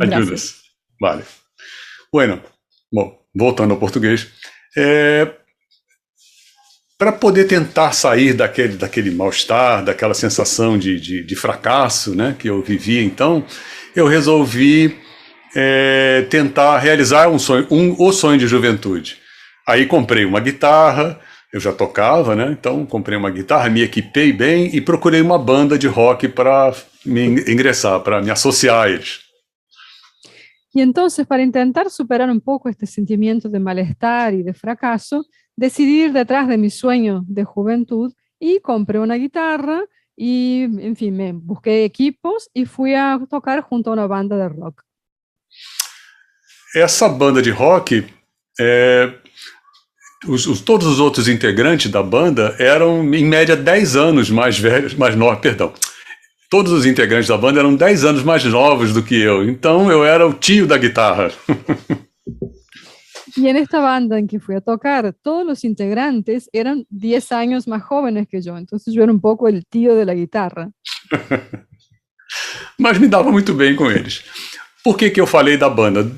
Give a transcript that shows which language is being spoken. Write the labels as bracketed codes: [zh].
[es] Ayudas. Gracias. Vale. Bueno, [pt] bom, voltando ao português. Para poder tentar sair daquele mal-estar, daquela sensação de fracasso, né, que eu vivia então, eu resolvi tentar realizar o sonho de juventude. Aí comprei uma guitarra, eu já tocava, né? Então comprei uma guitarra, me equipei bem e procurei uma banda de rock para me ingressar, para me associar a eles. [es] Y entonces, para intentar superar un poco este sentimiento de malestar y de fracaso, decidí ir detrás de mi sueño de juventud y compré una guitarra y, en fin, me busqué equipos y fui a tocar junto a una banda de rock. [pt] Essa banda de rock, todos os outros integrantes da banda eram, em média, 10 anos mais velhos, Todos os integrantes da banda eram 10 anos mais novos do que eu, então eu era o tio da guitarra. [es] Y en esta banda en que fui a tocar, todos los integrantes eran 10 años más jóvenes que yo, entonces yo era un poco el tío de la guitarra. [pt] Mas me dava muito bem com eles. Por que eu falei da banda?